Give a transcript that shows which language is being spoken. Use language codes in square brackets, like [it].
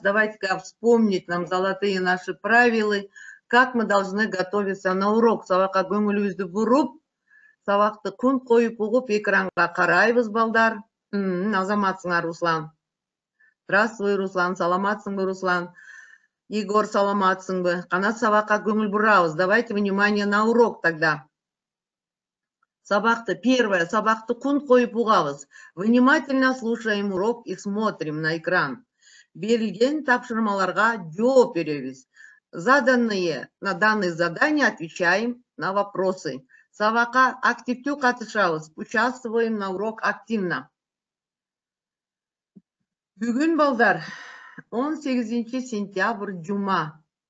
[ru] Давайте-ка вспомнить нам золотые наши правила, как мы должны готовиться на урок. [ky] Сабакка көңүлүбүздү буруп, сабакты күн коюп угуп, экранга карайбыз балдар. Азаматсыңар Руслан? [ru] Здравствуй, [ky] Руслан. Саламатсыңбы, Руслан? Егор, саламатсыңбы? Кана сабакка көңүл бурабыз. [ru] Давайте внимание на урок тогда. [ky] Сабакты, [ru] первое, [ky] сабакты күн коюп угабыз. [ru] Внимательно слушаем урок и смотрим на экран. [ky] Берилген тапшырмаларга жооп беребиз. [ru] Заданные, на данные задания отвечаем на вопросы. [ky] Сабакка активдүү катышабыз. [ru] Участвуем на урок активно. [ky] Бүгүн балдар 18 сентябрь жума.